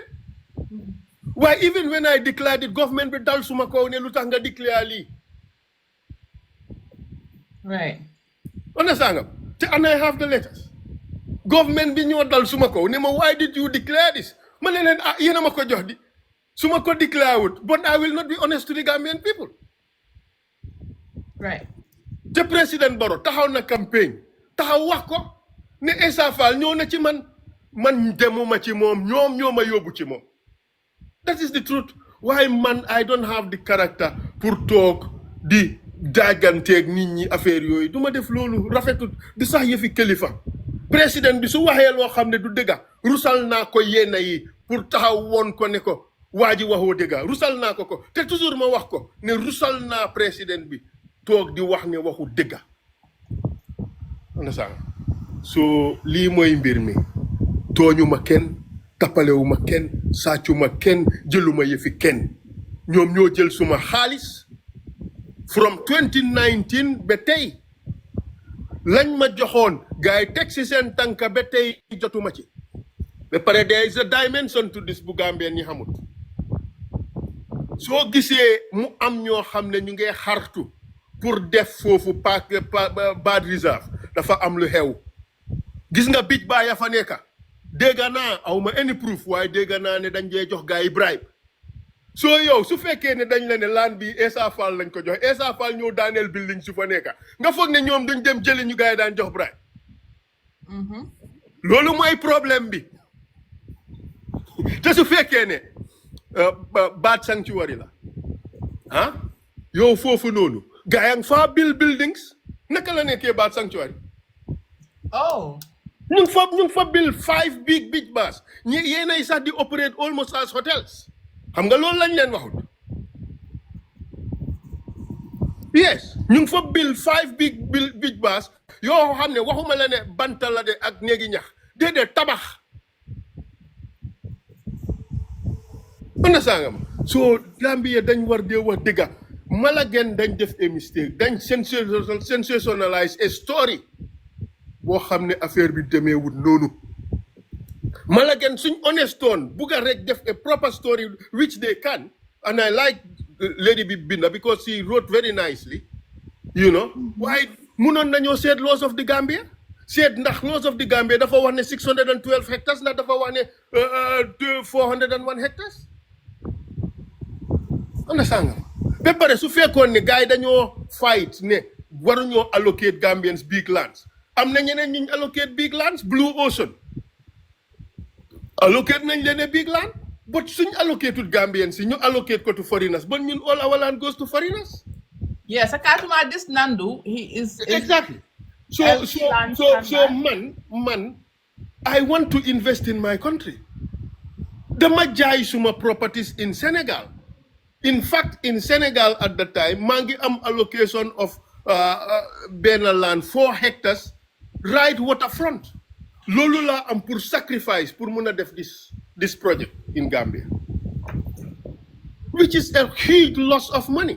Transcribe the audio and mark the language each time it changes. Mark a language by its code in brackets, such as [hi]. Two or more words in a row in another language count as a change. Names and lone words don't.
[en] Why even when I declared it government [wo] bi dal suma kaw ne lu tax nga declare lii. [en] Right. Understand nga and I have the letters. [wo] Government bi ñoo dal suma kaw ne ma [en] why did you declare this [wo] ma ne leen yéena ma ko jox di suma ko declare wut [en] but I will not be honest to the Gambian people. Right. [wo] te président Barrow taxaw na campagne taxaw wax ko ne Essa Faal ñëw na ci man demuma ci moom ñoom ñoo ma yóbbu ci moom. [en] That is the truth. [wo] Why man [en] I don't have the character [wo] pour toog di daaganteeg nit ñi affaire yooyu du ma def loolu rafetut di sax yëfi kilifa président bi su waxee loo xam ne du dëgga rusal naa ko yenn yi pour taxaw woon ko ne ko waa ji waxoo dëgga rusal naa ko te toujours ma wax ko ne rusal naa président bi toog di wax ne waxu dëgga [en] understand so [wo] lii mooy mbir mi tooñu ma kenn tappalewu ma kenn sàccu ma kenn jëluma yëfi kenn ñoom ñoo jël suma xaalis from 2019 ba tey lañ ma joxoon gars yi teg si seen tànka ba tey jotuma ci ba pare [en] there is a dimension to this [wo] bu Gambien ñi xamut soo gisee mu am ñoo xam ne ñu ngi xartu pour def foofu bad reserve dafa am lu xew gis nga bij baa ya fa nekka dégg naa aw ma [en] any proof [wo] waaye dégg naa ne dañ jee jox gars yi bribe soo yow su fekkee ne dañ la ne laan bi Essa Faal lañ ko jox Essa Faal ñëw daaneel building su fa nekka nga foog ne ñoom duñ dem jëli ñu gars yi daan jox bribe loolu mooy problème bi te su fekkee ne [en] bad sanctuary [wo] la yow foofu noonu gars yaa ngi faa buildings naka la nekkee [en] bad sanctuary [wo] ñu ngi fa build [en] 5 big beach bars [wo] yéenay sax di [en] operate almost as hotels [wo] xam nga loolu lañ leen waxut yes ñu ngi fa build [en] 5 big beach bars [wo] yoo xam ne waxuma la ne banta la de ak néegi ñax déedéet tabax understand nga ma so Gambia dañ war dee wax dëgga Malagen dañ def [en] a mistake [wo] dañ [en] sensationalize a story [wo] boo xam ne affaire bi demeewut noonu Malagen suñ honestoon bugga rek [en] def a proper story which they can and I like Lady Binda because she wrote very nicely you know [wo] waaye munoon nañoo seet [en] laws of the Gambia [wo] seet ndax [en] laws of the Gambia [wo] dafa wax ne 612 hectares ndax dafa wax ne 401 hectares understand nga ba pare su fekkoon ne gars yi dañoo fight ne waruñoo [en] allocate Gambians big lands [wo] am na ñeneen ñu [en] allocate big lands [wo] Blue Ocean allocate nañ leen [en] big land but [wo] suñ [en] allocated Gambians [wo] yi ñu allocate ko [en] to foreigners [wo] but ñun [en] all our land goes to foreigners. Yes, Akatuma, this Nandu, he is exactly. So man, I want to invest in my country. [wo] Dama jaay suma [en] properties in Senegal. In fact, in Senegal at the time, [wo] mangi am [en] allocation of Bena land 4 hectares, right waterfront. [wo] Lolu la am pour sacrifice pour muna def [en] this project in Gambia, which is a huge loss of money.